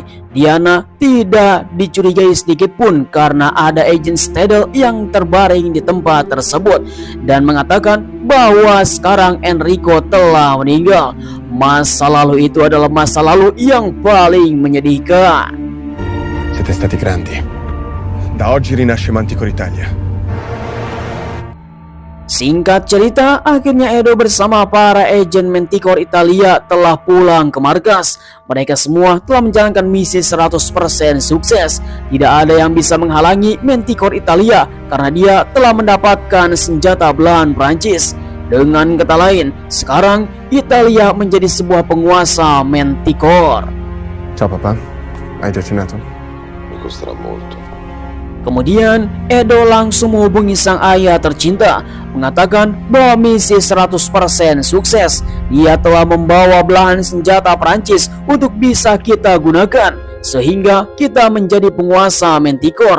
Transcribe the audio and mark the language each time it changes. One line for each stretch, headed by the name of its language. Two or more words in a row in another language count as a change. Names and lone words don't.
Indonesian: Diana tidak dicurigai sedikit pun karena ada agen Citadel yang terbaring di tempat tersebut dan mengatakan bahwa sekarang Enrico telah meninggal. Masa lalu itu adalah masa lalu yang paling menyedihkan.
Italian: Siete stati grandi. Da oggi rinasce Manticore Italia.
Indonesian: Singkat cerita, akhirnya Edo bersama para agen Manticore Italia telah pulang ke markas. Mereka semua telah menjalankan misi 100% sukses. Tidak ada yang bisa menghalangi Manticore Italia karena dia telah mendapatkan senjata belahan Prancis. Dengan kata lain, sekarang Italia menjadi sebuah penguasa Manticore.
Italian: Ciao papà, hai già cenato? Mi costerà molto.
Indonesian: Kemudian Edo langsung menghubungi sang ayah tercinta, mengatakan bahwa misi 100% sukses. Dia telah membawa belahan senjata Prancis untuk bisa kita gunakan, sehingga kita menjadi penguasa Manticore.